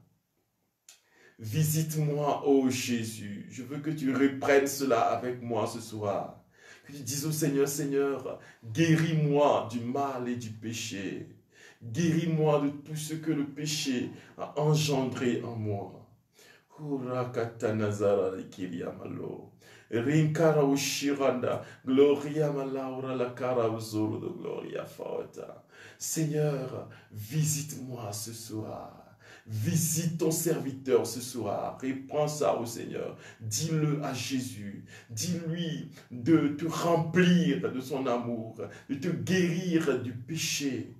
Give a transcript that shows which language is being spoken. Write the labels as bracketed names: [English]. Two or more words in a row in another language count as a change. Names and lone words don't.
[French] Visite-moi, ô Jésus. Je veux que tu reprennes cela avec moi ce soir. Que tu dises au Seigneur, Seigneur, guéris-moi du mal et du péché. Guéris-moi de tout ce que le péché a engendré en moi. Rinkara ushiranda, gloria malaura la cara uzuru de gloria fauta. Seigneur, visite-moi ce soir. Visite ton serviteur ce soir. Reprends ça au Seigneur. Dis-le à Jésus. Dis-lui de te remplir de son amour, de te guérir du péché.